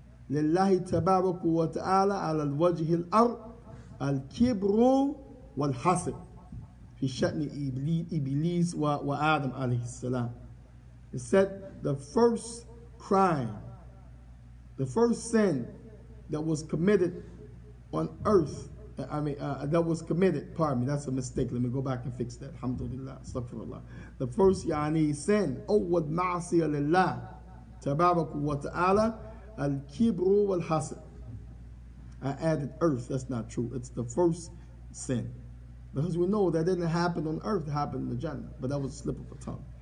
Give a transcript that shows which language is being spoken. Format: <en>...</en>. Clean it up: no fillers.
<ar>لله تبارك وتعالى على الوجه الأرض الكبر والحسد في شأن إبليس وآدم عليه السلام.</ar> <en>It said the first crime, the first sin that was committed on earth, that was committed, pardon me, that's a mistake. Let me go back and fix that. Alhamdulillah, astaghfirullah. The first sin,</en> <ar>أول معصية لله تبارك وتعالى الكبر والحسد.</ar> <en>I added earth, that's not true. It's the first sin. Because we know that didn't happen on earth, it happened in the Jannah. But that was a slip of a tongue.</en>